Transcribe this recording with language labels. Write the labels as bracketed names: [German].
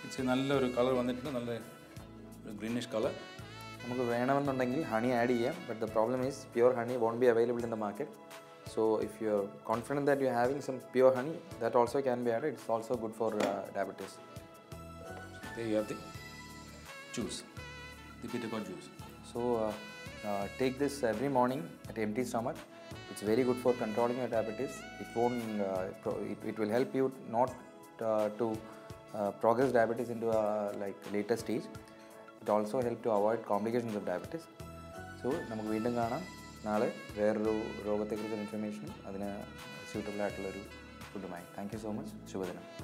[Malayalam] നല്ലൊരു കളർ വന്നിട്ടുണ്ട്, നല്ല ഗ്രീനിഷ് കളർ. നമുക്ക് വേണമെന്നുണ്ടെങ്കിൽ ഹണി ആഡ് ചെയ്യാം, [English] But the problem is pure honey won't be available in the market. So if you are confident that you are having some pure honey, that also can be added. It's also good for diabetes. There you have the juice, the buttergourd juice. So take this every morning at empty stomach. It's very good for controlling your diabetes. It won't it will help you not to progress diabetes into a later stage. It also help to avoid complications of diabetes. [Malayalam] So നമുക്ക് വീണ്ടും കാണാം നാളെ വേറൊരു രോഗത്തെക്കുറിച്ചുള്ള ഇൻഫർമേഷനും അതിന് suitable ആയിട്ടുള്ളൊരു ഫുഡുമായി. [English] Thank you so much. [Malayalam] ശുഭദിനം.